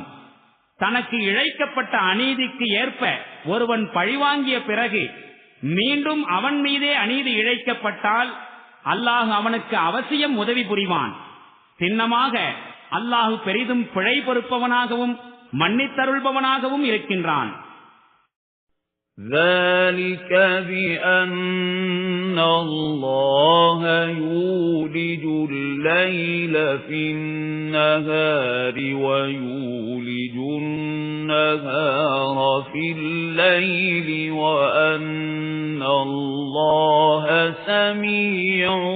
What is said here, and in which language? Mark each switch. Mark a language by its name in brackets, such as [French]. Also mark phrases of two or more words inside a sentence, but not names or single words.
[Tamil] தனக்கு இழைக்கப்பட்ட அநீதிக்கு ஏற்ப ஒருவன் பழிவாங்கிய பிறகு மீண்டும் அவன் மீதே அநீதி இழைக்கப்பட்டால் அல்லாஹ் அவனுக்கு அவசியம் உதவி புரிவான். சின்னமாக அல்லாஹ் பெரிதும் பிழை பொறுப்பவனாகவும் மன்னித்தருள்பவனாகவும் இருக்கின்றான். [Arabic] ذلك بأن الله يولج الليل في النهار ويولج النهار في الليل وأن الله سميع